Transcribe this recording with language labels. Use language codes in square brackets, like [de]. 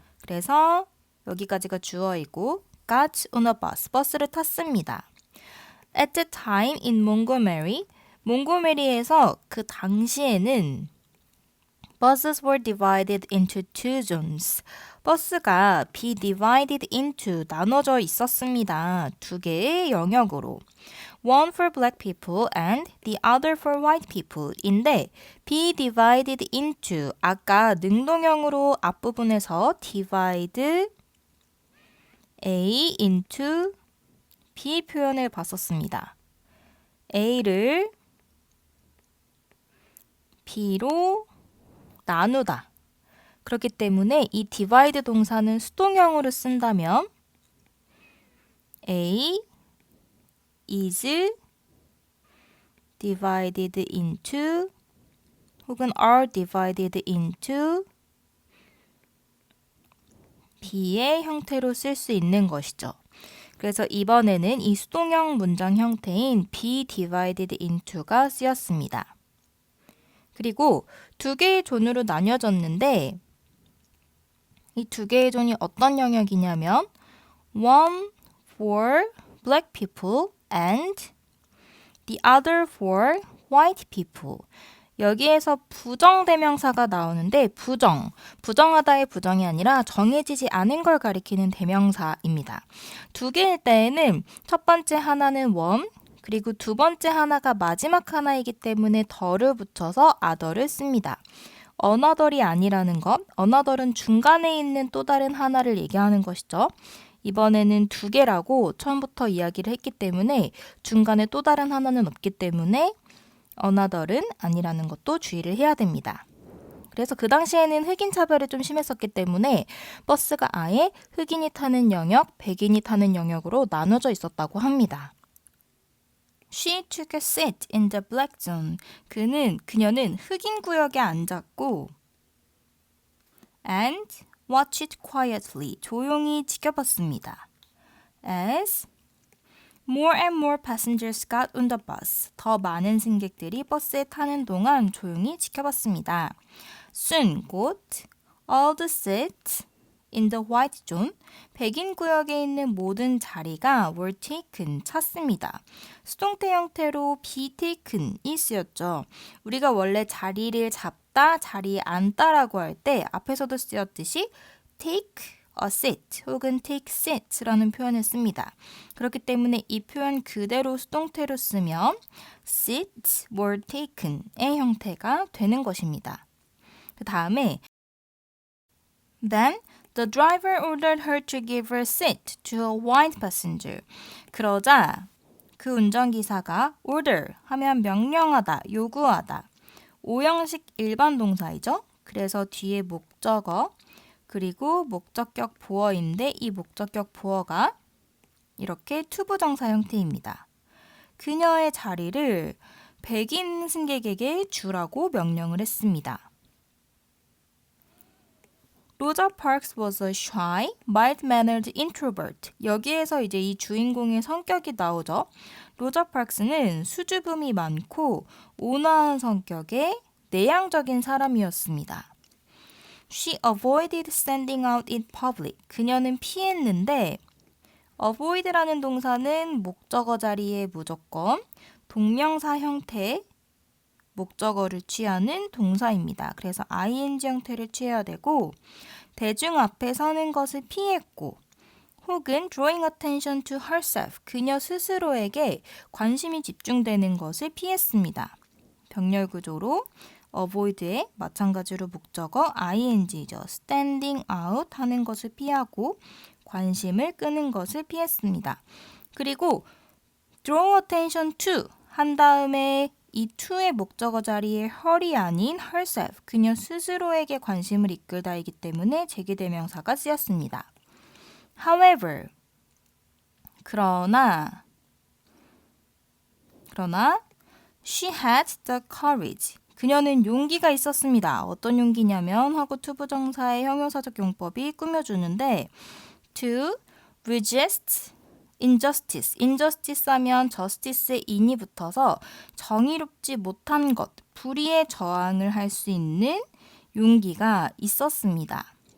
[ko] 그래서 여기까지가 주어이고 [en] got on a bus, [ko] 버스를 탔습니다. [en] At the time in Montgomery, [ko] 몽고메리에서 그 당시에는 [en] buses were divided into two zones. [ko] 버스가 [en] be divided into [ko] 나눠져 있었습니다. 두 개의 영역으로. [en] One for black people and the other for white people [ko] 인데 [en] be divided into [ko] 아까 능동형으로 앞부분에서 [en] divide A into B [ko] 표현을 봤었습니다. A를 B로 나누다. 그렇기 때문에 이 divide 동사는 수동형으로 쓴다면 [en] A is divided into [ko] 혹은 [en] are divided into B [ko] 의 형태로 쓸 수 있는 것이죠. 그래서 이번에는 이 수동형 문장 형태인 [en] be divided into [ko] 가 쓰였습니다. 그리고 두 개의 존으로 나뉘어졌는데 이 두 개의 존이 어떤 영역이냐면 [en] one for black people and the other for white people. [ko] 여기에서 부정대명사가 나오는데 부정하다의 부정이 아니라 정해지지 않은 걸 가리키는 대명사입니다. 두 개일 때에는 첫 번째 하나는 one, 그리고 두 번째 하나가 마지막 하나이기 때문에 더를 붙여서 other를 씁니다. another이 아니라는 것, another은 중간에 있는 또 다른 하나를 얘기하는 것이죠. 이번에는 두 개라고 처음부터 이야기를 했기 때문에 중간에 또 다른 하나는 없기 때문에 another은 아니라는 것도 주의를 해야 됩니다. 그래서 그 당시에는 흑인 차별이 좀 심했었기 때문에 버스가 아예 흑인이 타는 영역, 백인이 타는 영역으로 나눠져 있었다고 합니다. [en] She took a seat in the black zone. [ko] 그녀는 흑인 구역에 앉았고 [en] and watched quietly. [ko] 조용히 지켜봤습니다. [en] As more and more passengers got on the bus. [ko] 더 많은 승객들이 버스에 타는 동안 조용히 지켜봤습니다. [en] Soon, [ko] 곧 [en] all the seats in the white zone, [ko] 백인 구역에 있는 모든 자리가 [en] were taken, [ko] 찼습니다. 수동태 형태로 [en] be taken [ko] 이 쓰였죠. 우리가 원래 자리를 잡다, 자리에 앉다라고 할 때 앞에서도 쓰였듯이 [en] take a seat [ko] 혹은 [en] take seat [ko] 라는 표현을 씁니다. 그렇기 때문에 이 표현 그대로 수동태로 쓰면 [en] seats were taken [ko] 의 형태가 되는 것입니다. 그 다음에 [en] Then the driver ordered her to give her seat to a white passenger. [ko] 그러자 그 운전기사가 order 하면 명령하다, 요구하다. 5형식 일반 동사이죠. 그래서 뒤에 목적어 그리고 목적격 보어인데 이 목적격 보어가 이렇게 투부정사 형태입니다. 그녀의 자리를 백인 승객에게 주라고 명령을 했습니다. [en] Rosa Parks was a shy, mild-mannered introvert. [ko] 여기에서 이제 이 주인공의 성격이 나오죠. 로저 파크스는 수줍음이 많고 온화한 성격의 내향적인 사람이었습니다. [en] She avoided standing out in public. [ko] 그녀는 피했는데 avoid라는 동사는 목적어 자리에 무조건 동명사 형태의 목적어를 취하는 동사입니다. 그래서 ing 형태를 취해야 되고 대중 앞에 서는 것을 피했고 혹은 [en] drawing attention to herself, [ko] 그녀 스스로에게 관심이 집중되는 것을 피했습니다. 병렬 구조로 avoid의 마찬가지로 목적어 ing죠. [en] standing out [ko] 하는 것을 피하고 관심을 끄는 것을 피했습니다. 그리고 [en] draw attention to [ko] 한 다음에 이 to의 목적어 자리에 her이 아닌 herself, 그녀 스스로에게 관심을 이끌다이기 때문에 제기대명사가 쓰였습니다. [en] However, [ko] 그러나 [en] she had the courage. [ko] 그녀는 용기가 있었습니다. 어떤 용기냐면 하고 투부정사의 형용사적 용법이 꾸며주는데 [en] to resist injustice. [ko] injustice 하면 justice의 in이 붙어서 정의롭지 못한 것, 불의에 저항을 할 수 있는 용기가 있었습니다.